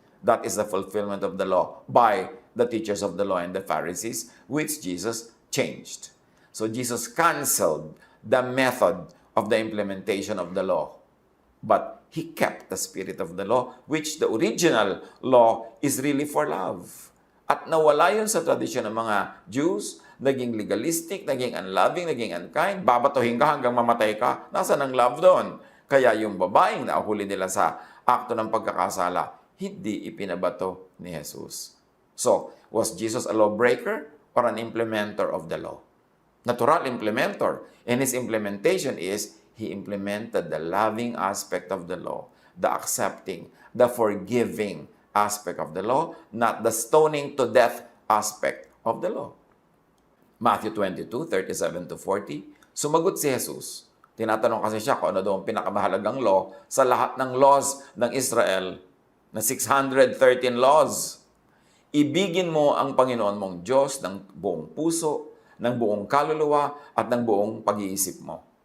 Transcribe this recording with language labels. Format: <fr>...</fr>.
<en>That is the fulfillment of the law by the teachers of the law and the Pharisees, which Jesus changed. So Jesus canceled the method of the implementation of the law. But He kept the spirit of the law, which the original law is really for love.</en> <tl>At nawala yun sa tradisyon ng mga Jews, naging legalistic, naging unloving, naging unkind, babatuhin ka hanggang mamatay ka, nasaan ang love doon? Kaya yung babaeng naahuli nila sa akto ng pagkakasala, hindi ipinabato ni Jesus.</tl> <en>So, was Jesus a lawbreaker or an implementer of the law? Natural implementer. And his implementation is, he implemented the loving aspect of the law, the accepting, the forgiving aspect of the law, not the stoning to death aspect of the law.</en> <tl>Matthew 22:37-40, sumagot si Jesus. Tinatanong kasi siya kung ano daw ang pinakamahalagang law sa lahat ng laws ng Israel na 613 laws. Ibigin mo ang Panginoon mong Diyos ng buong puso, ng buong kaluluwa, at ng buong pag-iisip mo.</tl>